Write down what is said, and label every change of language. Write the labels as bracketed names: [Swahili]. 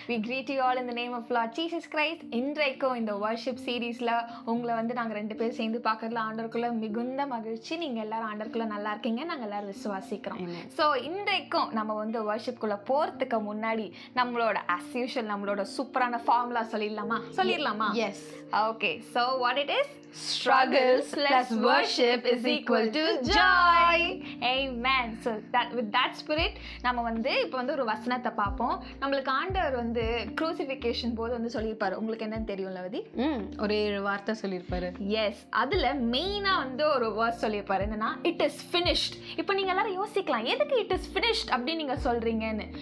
[English] We greet you all in the name of Lord Jesus Christ. [Tamil] இன்றைக்கும் இந்த worship சீரீஸில் உங்களை நாங்கள் 2 பேர் சேர்ந்து பார்க்கறதுல ஆண்டவருக்குள்ள மிகுந்த மகிழ்ச்சி. நீங்கள் எல்லாரும் ஆண்டவருக்குள்ள நல்லா இருக்கீங்க, நாங்கள் எல்லாரும் விசுவாசிக்கிறோம். ஸோ இன்றைக்கும் நம்ம வர்ஷிப்குள்ளே போகிறதுக்கு முன்னாடி நம்மளோட as usual நம்மளோட சூப்பரான ஃபார்முலா சொல்லிடலாமா? [English] Yes. Okay, so what it is? Struggles plus worship is equal to joy. Amen. So with that spirit [Tamil] நம்ம இப்போ ஒரு வசனத்தை பார்ப்போம். நம்மளுக்கு ஆண்டவர் crucifixion போது சொல்லியிருப்பாரு. உங்களுக்கு என்னன்னு தெரியும்ல வதி? ஒரு 7 வார்த்தை சொல்லியிருப்பாரு. எஸ், அதுல மெயினா ஒரு வேர்ஸ் சொல்லியிருப்பாரு. என்னன்னா [English] It is finished. [Tamil] இப்போ நீங்க எல்லாரும் யோசிக்கலாம், எதுக்கு [English] it is finished [Tamil] அப்படின்னு நீங்க சொல்றீங்கன்னு.